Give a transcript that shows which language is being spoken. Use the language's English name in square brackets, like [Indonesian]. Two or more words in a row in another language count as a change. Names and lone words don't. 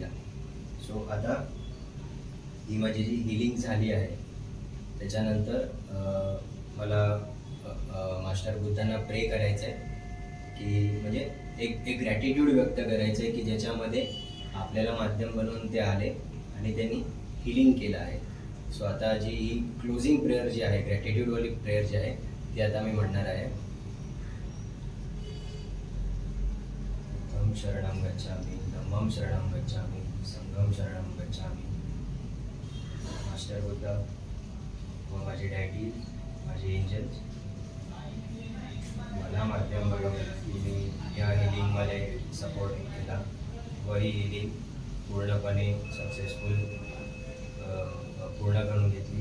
[Marathi] सो आता ही माझी जी हिलिंग झाली आहे त्याच्यानंतर मला मास्टर बुद्धांना प्रे करायचं आहे की म्हणजे एक ग्रॅटिट्यूड व्यक्त करायचं आहे की ज्याच्यामध्ये आपल्याला माध्यम बनवून ते आले आणि त्यांनी हिलिंग केलं आहे. सो आता जी ही [English] closing prayer [Marathi] जी आहे, ग्रॅटिट्यूडवाली प्रेयर जी आहे ती आता मी म्हणणार आहे. [Pali] धम्मं शरणं गच्छामि, धम्मं शरणं गच्छामि, संघं शरणं गच्छामि. [Marathi] मास्टर बुद्ध व माझे डॅडी, माझे एंजल्स, मला माध्यम बनवून मी या हिलिंगमध्ये सपोर्ट केला व ही हिलिंग पूर्णपणे सक्सेसफुल पूर्ण करून घेतली.